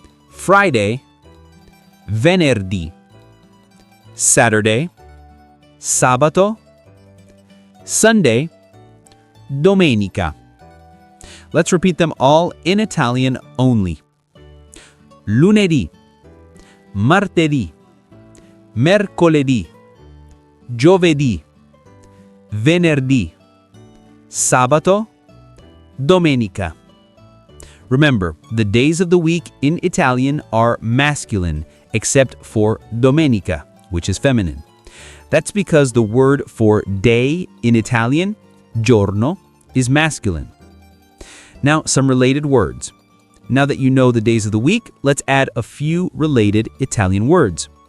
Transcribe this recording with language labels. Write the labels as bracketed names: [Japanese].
[English] Friday, [Italian] venerdì. [English] Saturday, [Italian] sabato. [English] Sunday, [Italian] domenica. [English] Let's repeat them all in Italian only. [Italian] Lunedì, martedì, mercoledì, giovedì, venerdì, sabato, domenica. [English] Remember, the days of the week in Italian are masculine, except for domenica, which is feminine. That's because the word for day in Italian, giorno, is masculine. Now, some related words. Now that you know the days of the week, let's add a few related Italian words.